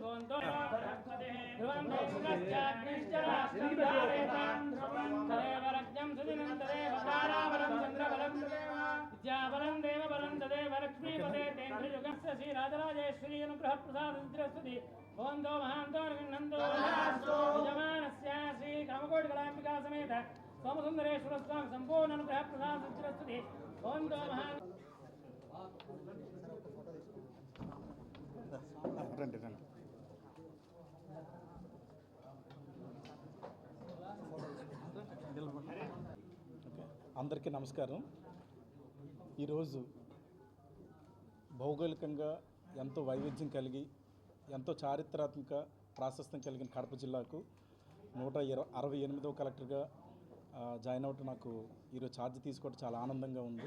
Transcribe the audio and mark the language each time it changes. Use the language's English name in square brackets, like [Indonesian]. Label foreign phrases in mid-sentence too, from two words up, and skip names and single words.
[Sanskrit] भवन्तु ध्रुवं देवश्चाग्निश्चरास्त्रं तदेव रज्ञं सुदिनं तदेव ताराबलं चन्द्रबलं विद्याबलं देवबलं तदेव लक्ष्मीपते तेन्द्रयुगस्य श्रीराजराजेश्वरी अनुग्रह प्रसाद सिद्धि भवन्तो महान्तान् गृह्णन्तु यजमानस्य श्री कामकोटिकलाम्बिका समेत सोमसुंदरेश्वर स्वामी संपूर्ण अनुग्रह प्रसाद सिद्धि भवन्तो महान् [Telugu] రండి రండి అందరికీ నమస్కారం. ఈరోజు భౌగోళికంగా ఎంతో వైవిధ్యం కలిగి ఎంతో చారిత్రాత్మక ప్రాశస్త్యం కలిగిన కడప జిల్లాకు 168వ కలెక్టర్గా జాయిన్ అవ్వటం నాకు ఈరోజు ఛార్జ్ తీసుకోవడం చాలా ఆనందంగా ఉంది.